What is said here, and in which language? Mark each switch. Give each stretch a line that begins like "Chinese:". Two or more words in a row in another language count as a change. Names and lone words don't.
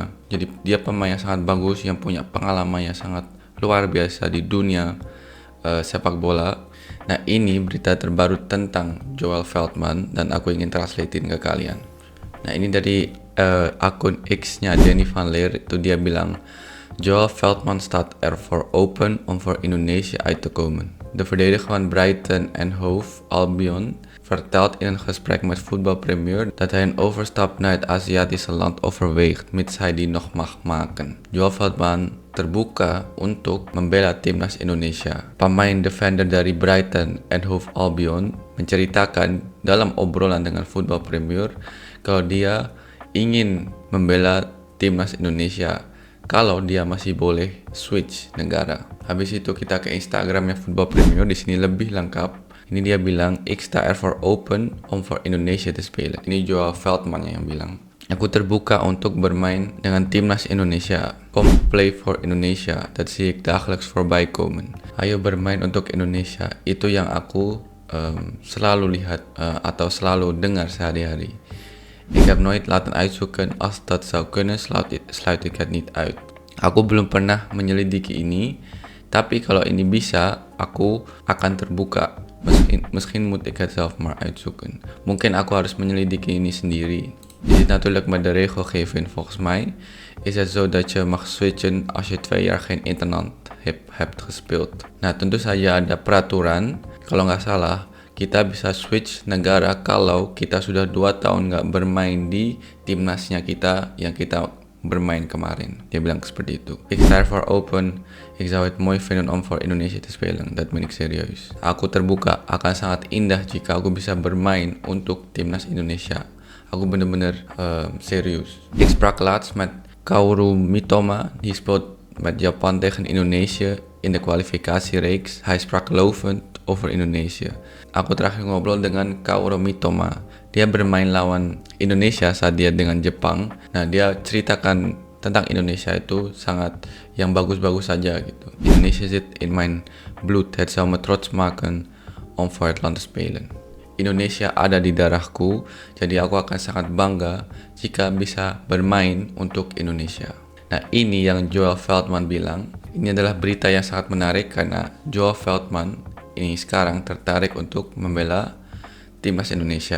Indonesian: Jadi dia pemain yang sangat bagus, yang punya pengalaman yang sangat luar biasa di dunia sepak bola. Nah, ini berita terbaru tentang Joel Veltman dan aku ingin translatein ke kalian. Nah, ini dari akun X-nya Danny Van Leer, itu dia bilang,
Dutch: Joel Veltman staat ervoor open om voor Indonesia uit te komen. De verdediger van Brighton en Hove Albion vertelt in een gesprek met Voetbal Premier dat hij een overstap naar het Aziatische land overweegt, mits hij die nog mag maken.
Indonesian: Joel Veltman terbuka untuk membela timnas Indonesia. Pemain defender dari Brighton and Hove Albion menceritakan dalam obrolan dengan Football Premier kalau dia ingin membela timnas Indonesia kalau dia masih boleh switch negara. Habis itu kita ke Instagramnya Football Premier, di sini lebih lengkap. Ini dia bilang,
Dutch: ik sta ervoor open om voor Indonesia te spelen.
Indonesian: Ini Joel Veltman yang bilang, aku terbuka untuk bermain dengan timnas Indonesia.
English: Kom play for Indonesia,
Dutch: dat zie ik dagelijks voorbij komen.
Indonesian: Ayo bermain untuk Indonesia, itu yang aku selalu lihat atau selalu dengar sehari-hari.
Dutch: Ik heb nooit laten uitzoeken, als dat zou kunnen sluit ik het niet uit.
Indonesian: Aku belum pernah menyelidiki ini, tapi kalau ini bisa, aku akan terbuka.
Dutch: Misschien moet ik het zelf maar uitzoeken.
Indonesian: Mungkin aku harus menyelidiki ini sendiri.
Dutch: Je zit natuurlijk met de regelgeving. Volgens mij is het zo dat je mag switchen als je 2 jaar geen interland hebt gespeeld.
Indonesian: Nah, tentu saja ada peraturan. Kalau nggak salah, kita bisa switch negara kalau kita sudah 2 tahun nggak bermain di timnasnya kita yang kita bermain kemarin. Dia bilang seperti itu.
Dutch: Ik sta ervoor open. Ik zou het mooi vinden om voor Indonesia te spelen. Dat ben ik serieus.
Indonesian: Aku terbuka, akan sangat indah jika aku bisa bermain untuk timnas Indonesia. Aku bener-bener serius.
Dutch: Ik sprak laatst met Kaoru Mitoma. Die speelt met Japan tegen Indonesië in de kwalificatiereeks. Hij sprak lovend over Indonesia.
Indonesian: Aku terakhir ngobrol dengan Kaoru Mitoma. Dia bermain lawan Indonesia saat dia dengan Jepang. Nah, dia ceritakan tentang Indonesia itu sangat yang bagus-bagus saja gitu.
Dutch: Indonesia zit in mijn bloed. Het zou me trots maken om voor het land te spelen.
Indonesian: Indonesia ada di darahku, jadi aku akan sangat bangga jika bisa bermain untuk Indonesia. Nah, ini yang Joel Veltman bilang. Ini adalah berita yang sangat menarik karena Joel Veltman ini sekarang tertarik untuk membela timnas Indonesia.